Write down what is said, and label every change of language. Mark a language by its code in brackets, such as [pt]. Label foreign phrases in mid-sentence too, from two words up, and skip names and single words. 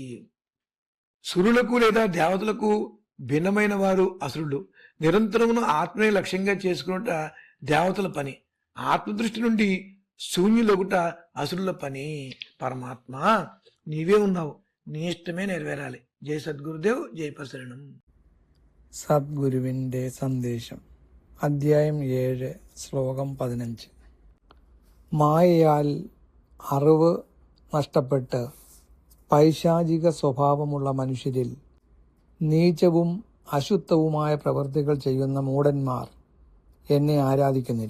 [te] సురులకు లేదా దేవతలకు భిన్నమైన వారు అసురులు. నిరంతరమును ఆత్మనే లక్ష్యంగా చేసుకున్నట దేవతల పని. ఆత్మదృష్టి నుండి శూన్యులొగుట అసురుల పని. పరమాత్మ నీవే ఉన్నావు, నీ ఇష్టమే నెరవేరాలి. [ml] ജയ് സദ്ഗുരുദേവ്, ജയ് പ്രസരണം. സദ്ഗുരുവിൻ്റെ സന്ദേശം. അധ്യായം 7, ശ്ലോകം 15. മായയാൽ അറിവ് നഷ്ടപ്പെട്ട് പൈശാചിക സ്വഭാവമുള്ള മനുഷ്യരിൽ നീചവും അശുദ്ധവുമായ പ്രവൃത്തികൾ ചെയ്യുന്ന മൂഢന്മാർ എന്നെ ആരാധിക്കുന്നില്ല.